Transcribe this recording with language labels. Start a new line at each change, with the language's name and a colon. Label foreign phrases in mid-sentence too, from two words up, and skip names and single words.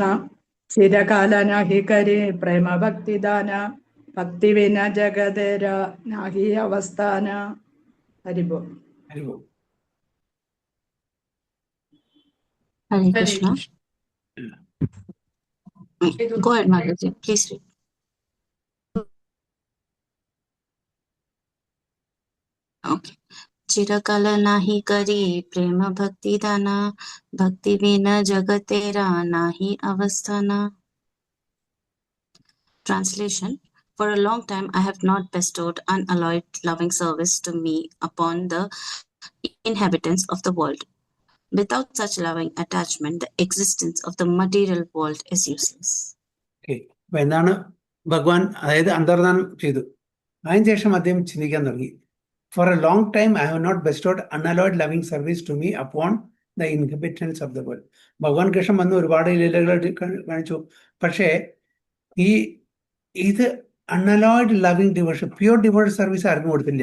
Bangla: চিরকাল নাহি করি প্রেম ভক্তিদান ভক্তি বিনা জগতের নাহি অবস্থান. ഹരിബോ. ഹരിബോ. Hare Hare Krishna. Krishna.
English: Go ahead, Margaret. Please read. Okay.
Bangla: চিরকাল নাহি করি প্রেম ভক্তি দান ভক্তি বিনা জগতের নাহি অবস্থান.
English: Translation. For a long time I have not bestowed unalloyed loving service to me upon the inhabitants of the world. Without such loving attachment, the existence of the material world is useless.
Malayalam: ഓക്കെ, അപ്പൊ എന്താണ് ഭഗവാൻ അതായത് അന്തർദാനം ചെയ്തു. അതിനുശേഷം അദ്ദേഹം ചിന്തിക്കാൻ തുടങ്ങി.
English: For a long time I have not bestowed unalloyed loving service to me upon the inhabitants of the world.
Malayalam: ഭഗവാൻ കൃഷ്ണൻ വന്ന് ഒരുപാട് ലീലകൾ കാണിച്ചു. പക്ഷേ ഇത്
English: unalloyed loving devotion, pure devotion service
Malayalam: ആർക്കും കൊടുത്തില്ല.